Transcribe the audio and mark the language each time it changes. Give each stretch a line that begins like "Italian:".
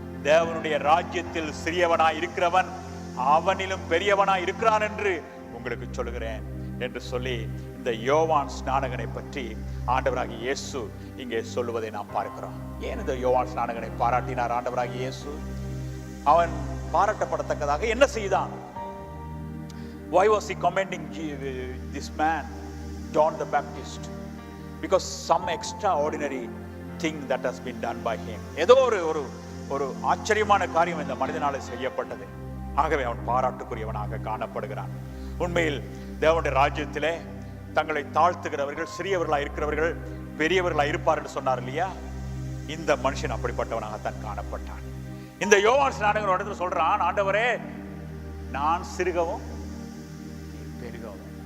Tamil: தேவனுடைய ராஜ்யத்தில் சிறியவனாய் இருக்கிறவன் அவனிலும் பெரியவனாய் இருக்கிறான் என்று உங்களுக்கு சொல்லுகிறேன் என்று சொல்லி இந்த யோவான் ஸ்நானகனை பற்றி ஆண்டவராகிய இயேசு இங்கே சொல்லுவதை நாம் பார்க்கிறோம். ஏன் இந்த யோவான் ஸ்நானகனை பாராட்டினார் ஆண்டவராகிய இயேசு? அவன் பாராட்டப்படத்தக்கதாக என்ன செய்தான்?
English: Why was he commending this man, John the Baptist? Because some extraordinary thing that has been done by him.
Tamil: ஏதோ ஒரு ஆச்சரியமான காரியம் இந்த மனிதனால செய்யப்பட்டது. ஆகவே அவன் பாராட்டுக்குரியவனாக காணப்படுகிறான். உண்மையில் தேவனுடைய ராஜ்யத்திலே தங்களை தாழ்த்துகிறவர்கள், சிறியவர்களாக இருக்கிறவர்கள் பெரியவர்களாக இருப்பார் என்று சொன்னார் இல்லையா? இந்த மனுஷன் அப்படிப்பட்டவனாகத்தான் காணப்பட்டான். இந்த யோவான் ஸ்நானகன் ஒரு இடத்துல சொல்றான், ஆண்டவரே நான் சிறுகவும் பெருகவும்.